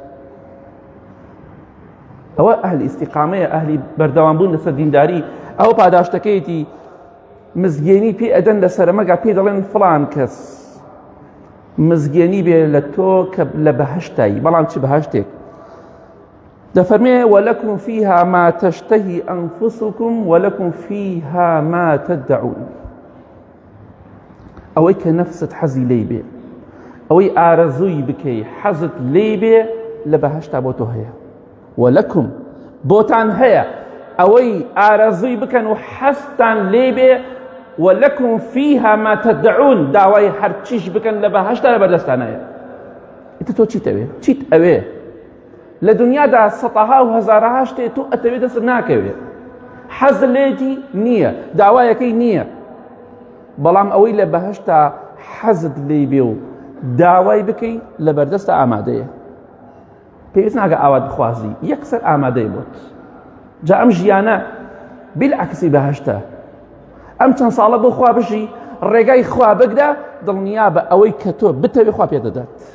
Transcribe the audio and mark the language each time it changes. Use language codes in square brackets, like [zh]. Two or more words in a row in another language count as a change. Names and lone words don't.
[ckb] ئەوە ئەهلی ئیستیقامەیە ئەهلی بەردەوامبوون لەسەر دینداری ئەوە پاداشتەکەیەتی مزگێنی پێ ئەدەن لەسەر مەرگا پێ دەڵێن فڵان کەس مزگێنی بێ لە تۆ کە لە بەهەشتایی بەڵام چ بەهەشتێک دەفەرمێ [ar] وەلەکم فیها ما تشتهی ئەنفسکم وەلەکم فیها ما تدعون [ckb] ئەوەی کە نەفست حەزی لێی بێ ئەوەی ئارەزووی بکەی حەزت لێی بێ لە بەهەشتا بۆ تۆ هەیە وەلەکم بۆتان هەیە ئەوەی ئارەزووی بکەن و حەزتان لێ بێ [ar] وەلەکم فیها ما تدعون [ckb] داوای هەرچیش بکەن لە بەهەشتا لە بەردەستانەیە ئیتر تۆ چیت ئەوێ چیت ئەوێ لە دنیادا سەتەها و هەزارەها شتێ تۆ ئەتەوێ دەست ناکەوێ حەز لێتی نییە داوایەکەی نییە بەڵام ئەوەی لە بەهەشتا حەزت لێی بێ و داوای بکەی لە بەردەستە ئامادەیە پێویست ناکە ئاوات بخوازی یەکسەر ئامادەی بۆت جا ئەم ژیانە بالعکسی بەهەشتە ئەم چەند ساڵە بۆ خوا بژی ڕێگای خوا بگدا دڵنیا بە ئەوەی کە تۆ بتەوێ خوا پێدەدات